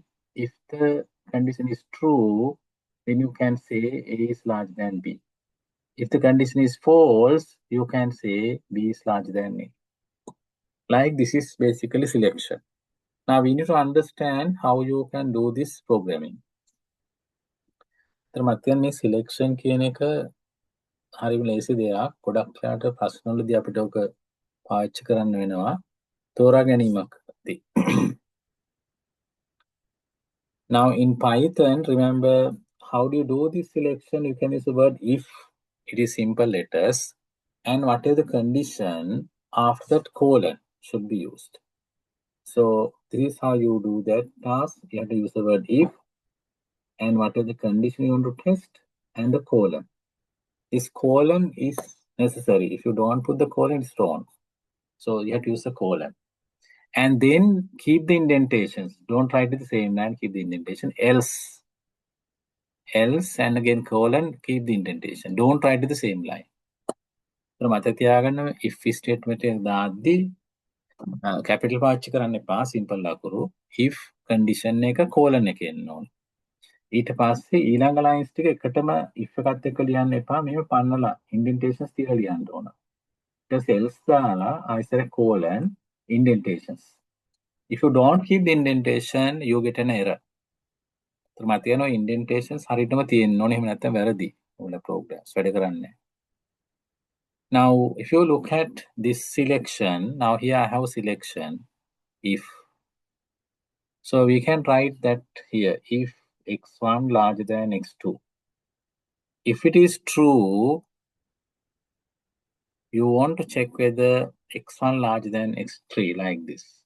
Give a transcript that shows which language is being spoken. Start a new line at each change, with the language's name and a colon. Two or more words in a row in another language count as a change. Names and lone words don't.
English: If the condition is true, then you can say A is larger than B. If the condition is false, you can say B is larger than A. Like this is basically selection. Now we need to understand how you can do this programming.
Sinhala: මතකන් මේ selection කියන එක හරිම ලේසි දෙයක්. ගොඩක් යාට ප්‍රශ්නවලදී අපිට ඔක පාවිච්චි කරන්න වෙනවා. තෝරා ගැනීමක්දී.
English: Now in Python, remember how do you do this selection? You can use the word if. It is simple letters. And whatever the condition, after that colon should be used. So this is how you do that task. You have to use the word if. And what is the condition you want to test, and the colon. This colon is necessary. If you don't put the colon, it's wrong. So you have to use the colon. And then keep the indentations. Don't write it the same line, keep the indentation. Else, and again colon, keep the indentation. Don't write it the same line.
Sinhala: මතක තියාගන්න
English: if statement
Sinhala: එක දාද්දී capital පාවිච්චි කරන්න එපා, simple ලකුණු.
English: If condition
Sinhala: එක colon එක එන්න ඕනේ. ඊට පස්සේ ඊළඟ ලයින්ස් ටික එකටම if එකත් එක්ක ලියන්න එපා, මේව පන්නලා indentations තියලා ලියන්න ඕන. ඊට පස්සේ else දාලා ආයෙත්
English: colon indentations. If you don't keep the indentation, you get an error.
Sinhala: මතක තියාගන්න indentations හරියටම තියෙන්න ඕනේ, එහෙම නැත්නම් වැරදි ඔයාලා programs වැඩ කරන්නේ.
English: Now if you look at this selection, now here I have selection if. So we can write that here, if x1 larger than x2. If it is true, you want to check whether x1 larger than x3 like this.